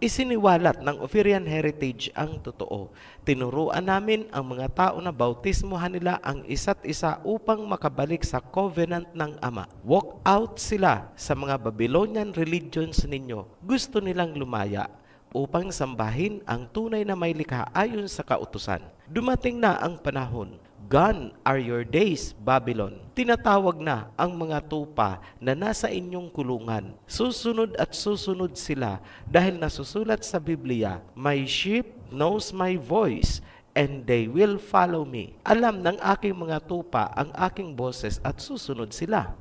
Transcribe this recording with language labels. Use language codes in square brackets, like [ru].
[tl] Isiniwalat ng Ophirian Heritage ang totoo. Tinuruan namin ang mga tao na bautismohan nila ang isa't isa upang makabalik sa covenant ng Ama. [en] Walk out [tl] sila sa mga Babylonian religions ninyo. Gusto nilang lumaya upang sambahin ang tunay na may likha ayon sa kautusan. Dumating na ang panahon. [en] Gone are your days, Babylon. [tl] Tinatawag na ang mga tupa na nasa inyong kulungan. Susunod at susunod sila dahil nasusulat sa Biblia, [en] "My sheep knows my voice, and they will follow me." [tl] Alam ng aking mga tupa ang aking boses at susunod sila.